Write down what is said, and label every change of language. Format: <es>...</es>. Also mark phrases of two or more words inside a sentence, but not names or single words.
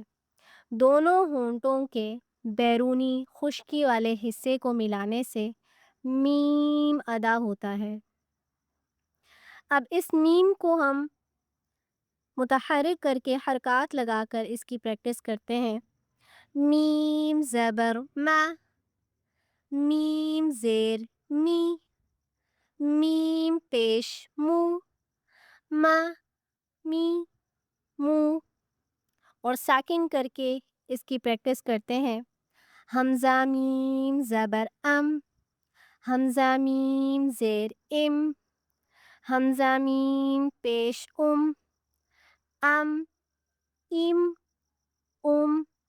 <ur>دونوں ہونٹوں کے بیرونی خشکی والے حصے کو ملانے سے میم ادا ہوتا ہے۔ اب اس میم کو ہم متحرک کر کے حرکات لگا کر اس کی پریکٹس کرتے ہیں۔ میم زبر ما، میم زیر می، میم پیش مو، ما می مو، اور ساکن کر کے اس کی پریکٹس کرتے ہیں۔ حمزہ میم زبر ام، حمزہ میم زیر ام، حمزہ میم پیش ام، ام ام ام۔</ur>